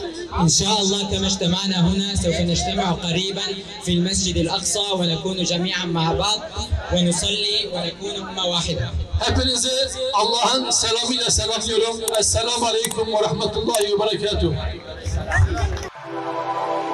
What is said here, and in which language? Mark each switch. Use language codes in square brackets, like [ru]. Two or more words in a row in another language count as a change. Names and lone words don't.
[ar] إن شاء الله كما اجتمعنا هنا سوف نجتمع قريبا في المسجد الأقصى ونكون جميعا مع بعض ونصلي ونكون أمة واحدة. [tr] Hepinizi Allah'ın selamıyla selamlıyorum. [ar] السلام عليكم ورحمة الله وبركاته.